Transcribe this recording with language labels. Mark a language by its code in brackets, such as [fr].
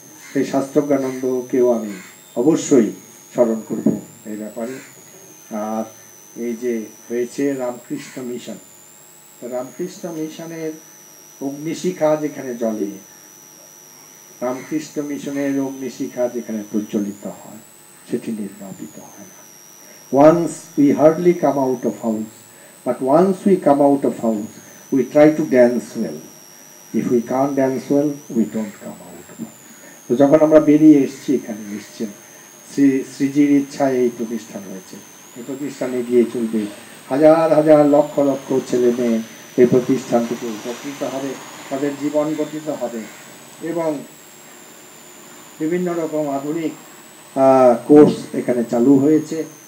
[bn] সেই শাস্ত্রজ্ঞানন্দকেও আমি অবশ্যই স্মরণ করব এই ব্যাপারে। আর এই যে হয়েছে রামকৃষ্ণ মিশন, তো রামকৃষ্ণ মিশনের অগ্নিশিখা যেখানে জ্বলে, রামকৃষ্ণ মিশনের অগ্নিশিখা যেখানে প্রজ্বলিত হয়, সেটি নির্বাপিত হয় না। [en] Once we hardly come out of house, but once we come out of house, we try to dance well. If we can't dance well, we don't come out of house. [bn] তো যখন আমরা বেরিয়ে এসেছি, এখানে এসছেন, শ্রীজির ইচ্ছায় এই প্রতিষ্ঠান হয়েছে। এই প্রতিষ্ঠানে গিয়ে চলবে, হাজার হাজার লক্ষ লক্ষ ছেলে মেয়ে এই প্রতিষ্ঠান থেকে উপকৃত হবে, তাদের জীবন গঠিত হবে এবং বিভিন্ন রকম আধুনিক কোর্স এখানে চালু হয়েছে।